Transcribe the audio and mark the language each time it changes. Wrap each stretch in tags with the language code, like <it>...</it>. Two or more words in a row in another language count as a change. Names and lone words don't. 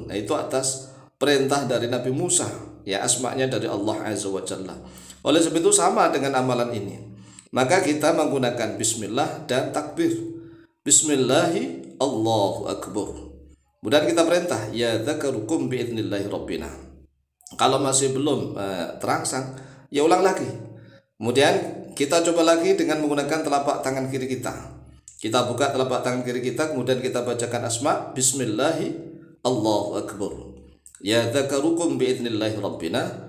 <id>Nah, itu atas perintah dari Nabi Musa. Ya, asma'nya dari Allah</id> <ar>عز وجل.</ar> <id>Oleh sebab itu sama dengan amalan ini. Maka kita menggunakan bismillah dan takbir.</id> <ar>بسم الله الله أكبر.</ar> <id>Kemudian kita perintah,</id> <ar>يا ذكر قم بإذن الله ربنا.</ar> <id>Kalau masih belum terangsang, ya ulang lagi. Kemudian kita coba lagi dengan menggunakan telapak tangan kiri kita. Kita buka telapak tangan kiri kita, kemudian kita bacakan asma</id> <ar>بسم الله الله أكبر. يا ذكر قم بإذن الله ربنا.</ar>